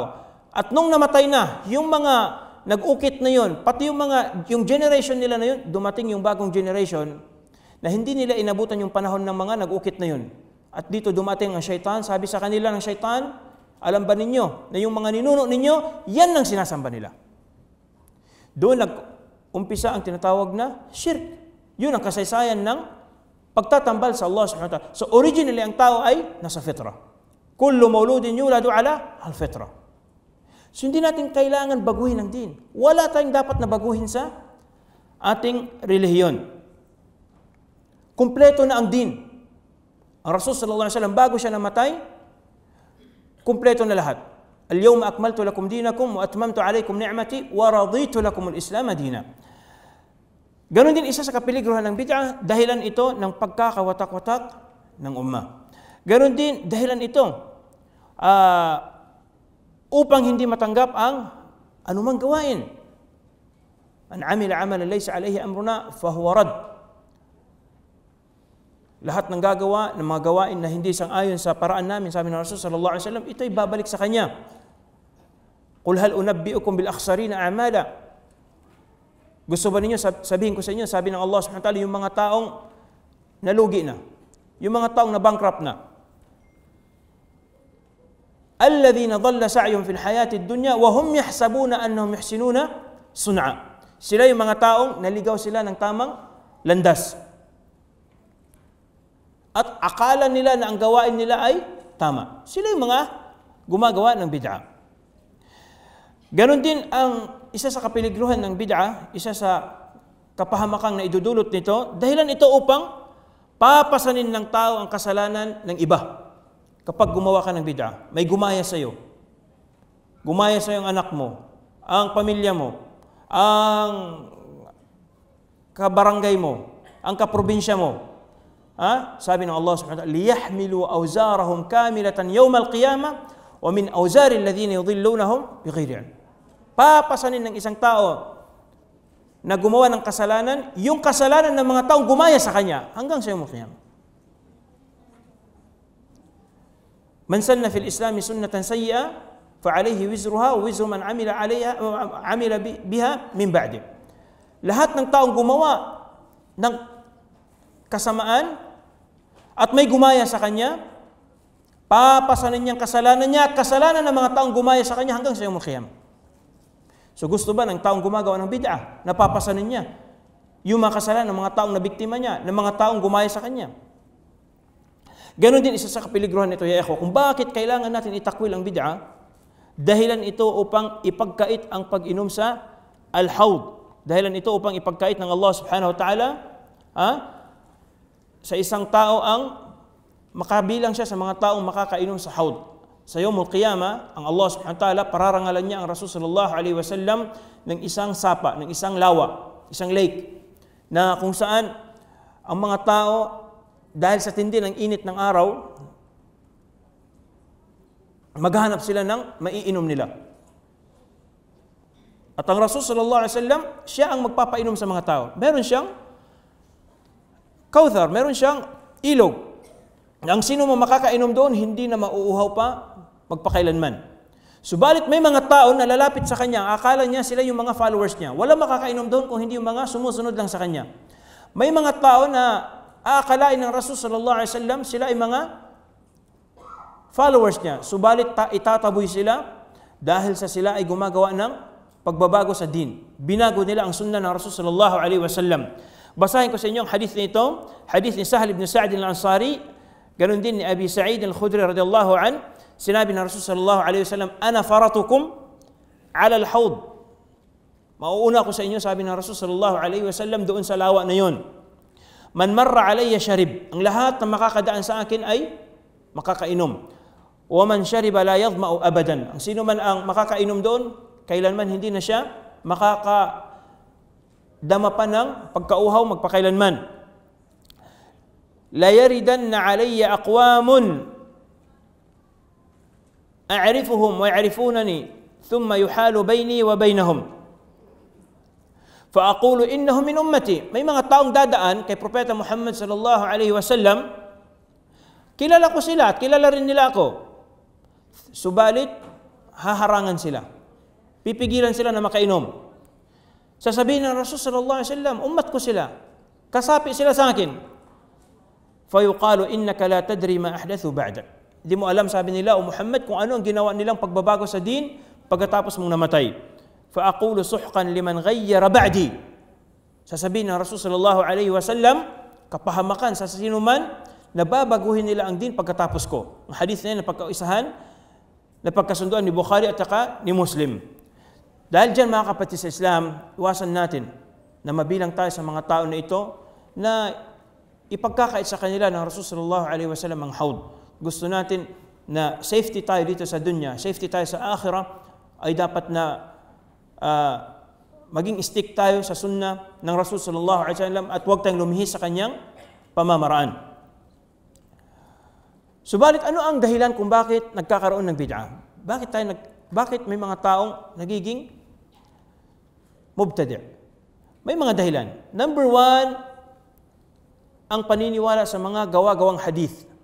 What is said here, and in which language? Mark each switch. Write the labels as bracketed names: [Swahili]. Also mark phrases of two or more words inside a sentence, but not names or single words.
[Filipino] At nung namatay na, yung mga nag-ukit na yun, pati yung generation nila na yun, dumating yung bagong generation na hindi nila inabutan yung panahon ng mga nag-ukit na yun. At dito dumating ang syaitan, sabi sa kanila ng syaitan, alam ba ninyo na yung mga ninuno ninyo, yan ang sinasamba nila. Doon nag-umpisa ang tinatawag na shirk. Yun ang kasaysayan ng pagtatambal sa Allah [Arabic] سبحانه وتعالى. [English] So originally, [Filipino] ang tao ay nasa fitra. [Arabic] كل مولود يولد على الفطرة. [Filipino] So hindi natin kailangan baguhin ang din. Wala tayong dapat na baguhin sa ating relihiyon. Kumpleto na ang din. Ang Rasul [Arabic] صلى الله عليه وسلم, [Filipino] bago siya namatay, kumpleto na lahat. [Arabic] اليوم أكملت لكم دينكم وأتممت عليكم نعمتي ورضيت لكم الإسلام دينا. [Filipino] Ganon din isa sa kapiligrohan ng bid'ah, dahilan ito ng pagkakawatak-watak ng ummah. Ganon din dahilan ito upang hindi matanggap ang anumang gawain. [Arabic] من عمل عملا ليس عليه أمرنا فهو رد. [Filipino] Lahat ng gagawa ng mga gawain na hindi sang-ayon sa paraan namin, sabi ng Rasul [Arabic] صلى الله عليه وسلم, [Filipino] ito'y babalik sa kanya. [Arabic] قل هل أنبئكم بالأخسرين أعمالا. [Filipino] Gusto ba ninyo sabihin ko sa inyo, sabi ng Allah [Arabic] سبحانه وتعالى, [Filipino] yung mga taong nalugi na, yung mga taong na bankrupt na. [Arabic] الذين ضل سعيهم في الحياة الدنيا وهم يحسبون أنهم يحسنون صنعا. [Filipino] Sila yung mga taong naligaw sila ng tamang landas. At akala nila na ang gawain nila ay tama. Sila yung mga gumagawa ng bid'ah. Ganon din ang isa sa kapiligruhan ng bid'ah, isa sa kapahamakang na idudulot nito, dahilan ito upang papasanin ng tao ang kasalanan ng iba. Kapag gumawa ka ng bid'ah, may gumaya sa iyo. Gumaya sa iyo ang anak mo, ang pamilya mo, ang kabarangay mo, ang kaprobinsya mo. Sabi ng [Arabic] Allah سبحانه وتعالى ليحملوا أوزارهم كاملة يوم القيامة ومن أوزار الذين يضلونهم بغير علم. [Filipino] Papasanin ng isang tao na gumawa ng kasalanan, yung kasalanan ng mga taong gumaya sa kanya hanggang sa [Arabic] يوم القيامة. من سن في الإسلام سنة سيئة فعليه وزرها ووزر من عمل بها من بعد. [Filipino] Lahat ng taong gumawa ng kasamaan at may gumaya sa kanya, papasanin niyang kasalanan niya at kasalanan ng mga taong gumaya sa kanya hanggang sa [Arabic] يوم القيامة. [Filipino] So gusto ba ng taong gumagawa ng bid'ah, napapasanin niya yung mga kasalanan ng mga taong nabiktima niya, ng mga taong gumaya sa kanya? Ganon din isa sa kapiligruhan nito, [Arabic] يا إخوة, [Filipino] kung bakit kailangan natin itakwil ang bid'ah, dahilan ito upang ipagkait ang pag-inom sa al-hawd. Dahilan ito upang ipagkait ng Allah [Arabic] سبحانه وتعالى [Filipino] sa isang tao ang makabilang siya sa mga taong makakainom sa hawd. Sa [Arabic] يوم القيامة, [Filipino] ang Allah [Arabic] سبحانه وتعالى, [Filipino] pararangalan niya ang Rasul [Arabic] صلى الله عليه وسلم [Filipino] ng isang sapa, ng isang lawa, isang lake, na kung saan ang mga tao, dahil sa tindi ng init ng araw, maghahanap sila ng maiinom nila. At ang Rasul [Arabic] صلى الله عليه وسلم, [Filipino] siya ang magpapainom sa mga tao. Meron siyang kauthar, meron siyang ilog. Ang sino mo makakainom doon, hindi na mauuhaw pa magpakailanman. Subalit may mga tao na lalapit sa kanya, akala niya sila yung mga followers niya. Wala makakainom doon kung hindi yung mga sumusunod lang sa kanya. May mga tao na aakalain ng Rasul [Arabic] صلى الله عليه وسلم [Filipino] sila ay mga followers niya. Subalit itataboy sila dahil sa sila ay gumagawa ng pagbabago sa din. Binago nila ang sunnah ng Rasul [Arabic] صلى الله عليه وسلم. [Filipino] Basahin ko sa inyo ang hadith nito, hadith ni Sahal ibn Sa'd al-Ansari, ganun din ni Abi Sa'id al-Khudri [Arabic] رضي الله عن, [Filipino] sinabi ng Rasul [Arabic] صلى الله عليه وسلم, أنا فرطكم على الحوض. [Filipino] Mauuna ko sa inyo, sabi ng Rasul [Arabic] صلى الله عليه وسلم, [Filipino] doon sa lawa na yon. [Arabic] من مر علي شرب, [Filipino] ang lahat na makakadaan sa akin ay makakainom. [Arabic] ومن شرب لا يظمأ أبدا, [Filipino] ang sino man ang makakainom doon, kailanman hindi na siya makakadama pa ng pagkauhaw magpakailanman. [Arabic] ليردن علي أقوام أعرفهم ويعرفونني ثم يحال بيني وبينهم فأقول إنه من أمتي. [Filipino] May mga taong dadaan kay Propeta Muhammad [Arabic] صلى الله عليه وسلم, [Filipino] kilala ko sila at kilala rin nila ako. Subalit, haharangan sila. Pipigilan sila na makainom. Sasabihin ng Rasul [Arabic] صلى الله عليه وسلم, [Filipino] ummat ko sila. Kasapi sila sa akin. [Arabic] فيقال إنك لا تدري ما أحدثوا بعدك. [Filipino] Di mo alam, sabi nila, o Muhammad, kung ano ang ginawa nilang pagbabago sa din pagkatapos mong namatay. [Arabic] فأقول سحقا لمن غير بعدي. [Filipino] Sasabihin ng Rasul [Arabic] صلى الله عليه وسلم, [Filipino] kapahamakan sa sino man na babaguhin nila ang din pagkatapos ko. Ang hadith na yan napagkaisahan, napagkasunduan ni Bukhari at saka ni Muslim. Dahil dyan, mga kapatid sa Islam, iwasan natin na mabilang tayo sa mga tao na ito na ipagkakait sa kanila ng Rasul [Arabic] صلى الله عليه وسلم [Filipino] ang haud. Gusto natin na safety tayo dito sa dunya, safety tayo sa akhirah, ay dapat na maging stick tayo sa sunnah ng Rasul [Arabic] صلى الله عليه وسلم [Filipino] at huwag tayong lumihis sa kanyang pamamaraan. Subalit, ano ang dahilan kung bakit nagkakaroon ng bid'ah? Bakit may mga taong nagiging mubtadi'? May mga dahilan. [English] Number one, [Filipino] ang paniniwala sa mga gawa-gawang hadith.